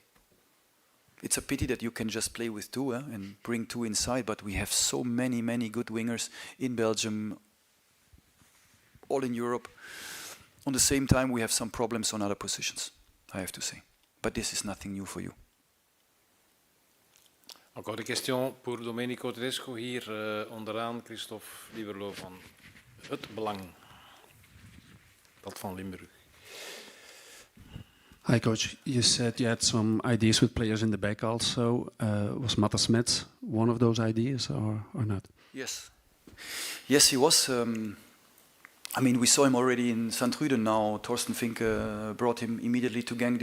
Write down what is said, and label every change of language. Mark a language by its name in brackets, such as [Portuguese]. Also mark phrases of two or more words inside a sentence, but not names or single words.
[English] It's a pity that you can just play with two and bring two inside, but we have so many good wingers in Belgium, all in Europe. On the same time, we have some problems on other positions, I have to say. But this is nothing new for you. [French] Encore des questions pour Domenico Tedesco. [Dutch] Hier onderaan Christophe Lieberlo van Het Belang. Dat van Limburg. [English] Hi, coach. You said you had some ideas with players in the back also. Was Matta Smets one of those ideas or not? Yes. Yes, he was. I mean, we saw him already in Sint-Truiden now. Torsten Fink brought him immediately to Genk.